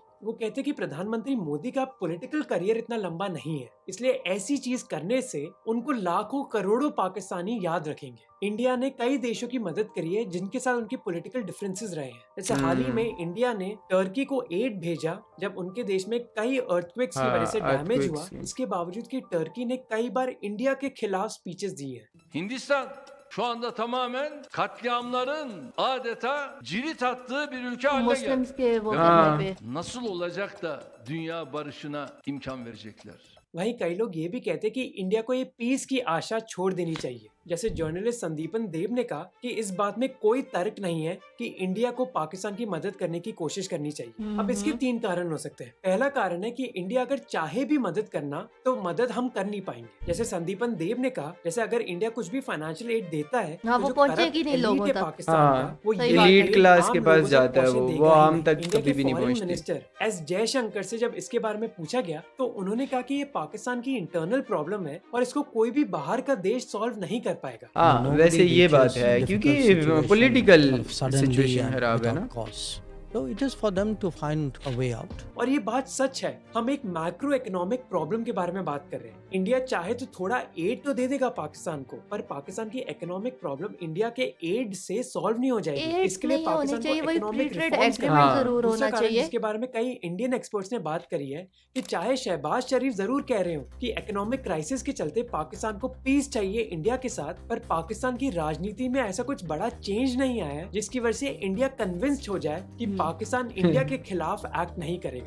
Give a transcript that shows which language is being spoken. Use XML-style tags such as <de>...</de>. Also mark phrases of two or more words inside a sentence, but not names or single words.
<hi>वो कहते हैं कि प्रधानमंत्री मोदी का</hi> <en>political career</en> <hi>इतना लंबा नहीं है, इसलिए ऐसी चीज करने से उनको लाखों करोड़ों पाकिस्तानी याद रखेंगे। इंडिया ने कई देशों की मदद करी है जिनके साथ उनकी</hi> <en>political differences</en> <hi>रहे हैं। जैसे हाल ही में इंडिया ने टर्की को एड भेजा जब उनके देश में कई अर्थक्वेक्स की वजह से डैमेज हुआ। इसके बावजूद कि टर्की ने कई बार इंडिया के खिलाफ स्पीचेस दी है।</hi> <tr>Hindistan şu anda tamamen katliamların adeta cirit attığı bir ülke haline</tr> <hi>Muslims के वो हाँ। करने पे</hi> <tr>Nasıl olacak da dünya barışına imkan verecekler?</tr> <hi>वहीं कई लोग ये भी कहते हैं कि इंडिया को ये पीस की आशा छोड़ देनी चाहिए। जैसे जर्नलिस्ट संदीपन देव ने कहा कि इस बात में कोई तर्क नहीं है कि इंडिया को पाकिस्तान की मदद करने की कोशिश करनी चाहिए। अब इसके 3 कारण हो सकते हैं। पहला कारण है कि इंडिया अगर चाहे भी मदद करना तो मदद हम कर नहीं पाएंगे। जैसे संदीपन देव ने कहा, जैसे अगर इंडिया कुछ भी</hi> <en>financial aid</en> <hi>देता है हाँ, तो वो जो पहुंचेगी corrupt नहीं लोगों elite है तक। पाकिस्तान का, वो सही ये बात है।</hi> <en>elite class</en> <hi>के आम पास लोगों तक जाता है, पहुंचे वो देगा ही आम नहीं। तक इंडिया कभी के भी नहीं फॉरेन पहुंचती। मिनिस्टर एस जयशंकर से जब इसके बारे में पूछा गया तो उन्होंने कहा कि ये पाकिस्तान की</hi> <en>internal problem</en> <hi>है और इसको कोई भी बाहर का देश सॉल्व नहीं कर पाएगा। हाँ, वैसे ये बात है क्योंकि</hi> <en>political situation</en> <hi>खराब है ना।</hi> <en>So it is for them to find a way out.</en> <hi>और ये बात सच है। हम एक</hi> <en>macro economic problem</en> <hi>के बारे में बात कर रहे हैं। इंडिया चाहे तो थोड़ा एड तो दे देगा पाकिस्तान को, पर पाकिस्तान की</hi> <en>economic problem</en> <hi>इंडिया के एड से सॉल्व नहीं हो जाएगी। इसके लिए पाकिस्तान को</hi> <en>economic reforms</en> <hi>करना हाँ। जरूर होना चाहिए। इसके बारे में कई</hi> <en>Indian experts</en> <hi>ने बात करी है कि चाहे शहबाज शरीफ जरूर कह रहे हो कि</hi> <en>economic crisis</en> <hi>के चलते पाकिस्तान को पीस चाहिए इंडिया के साथ, पर पाकिस्तान की राजनीति में ऐसा कुछ बड़ा चेंज नहीं आया है जिसकी वजह से इंडिया कन्विंस्ड हो जाए कि पाकिस्तान इंडिया के खिलाफ एक्ट नहीं करेगा।</hi>